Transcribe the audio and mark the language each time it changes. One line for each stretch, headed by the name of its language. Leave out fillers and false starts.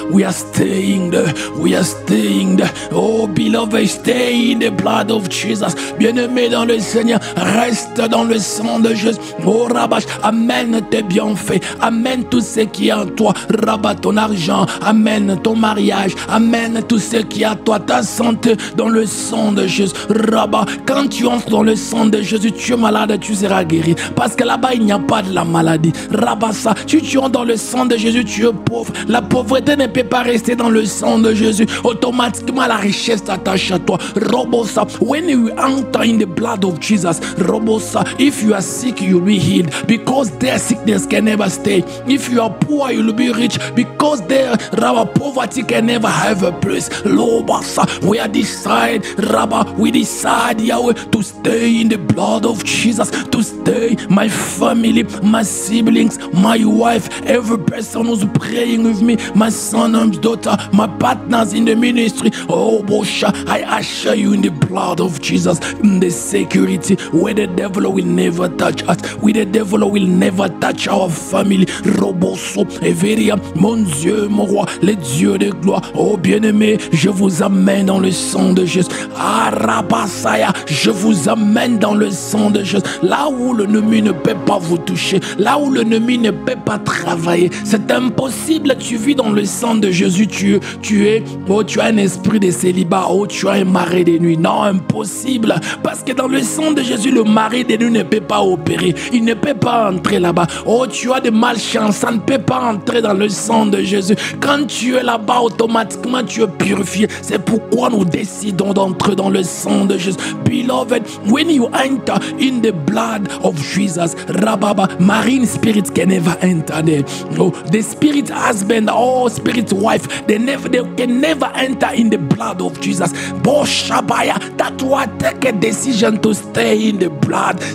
English: We are staying there, we are staying there. Oh, beloved, stay in the blood of Jesus.
French: Bien-aimé dans le Seigneur, reste dans le sang de Jésus. Oh, Rabash, amène tes bienfaits, amène tout ce qui est en toi. Rabat, ton argent, amène ton mariage, amène tout ce qui est à toi, ta santé dans le sang de Jésus. Rabat, quand tu entres dans le sang de Jésus, tu es malade, tu seras guéri. Parce que là-bas, il n'y a pas de la maladie. Rabat, ça, si tu entres dans le sang de Jésus, tu es pauvre. La pauvreté ne peut pas rester dans le sang de Jésus. Automatiquement, la richesse t'attache à toi.
English: Robosa, when you enter in the blood of Jesus, Robosa, if you are sick, you'll be healed. Because their sickness can never stay. If you are poor, you'll be rich. Because their poverty can never have a place. Lobasa, we are decided, Rabba, we decide, Yahweh, to stay in the blood of Jesus, to stay, my family, my siblings, my wife, every person who's praying with me, my son and daughter, my partners in the ministry. Oh, Bosha, I usher you in the blood of Jesus, in the security where the devil will never touch us, where the devil will never touch our family.
French: Roboso, Everia, mon Dieu, mon roi, les dieux de gloire. Oh, bien-aimé, je vous amène dans le sang de Jésus. Arabasaya, je vous amène dans le sang de Jésus. Là où l'ennemi ne peut pas vous toucher, là où l'ennemi ne peut pas travailler, c'est impossible. Tu vis dans le sang de Jésus. Tu as un esprit de célibat. Oh, tu as un mari de nuit. Non, impossible. Parce que dans le sang de Jésus, le mari de nuit ne peut pas opérer. Il ne peut pas entrer là-bas. Oh, tu as de malchance. Ça ne peut pas entrer dans le sang de Jésus. Quand tu es là-bas, automatiquement, tu es purifié. C'est pourquoi nous décidons d'entrer dans le sang de Jésus.
English: Beloved, when you enter in the blood of Jesus, Rababa, marine spirits can never enter there. No, the spirit husband or spirit wife, they can never enter in the blood of Jesus. Boshabaya, that's why take a decision to stay in the blood.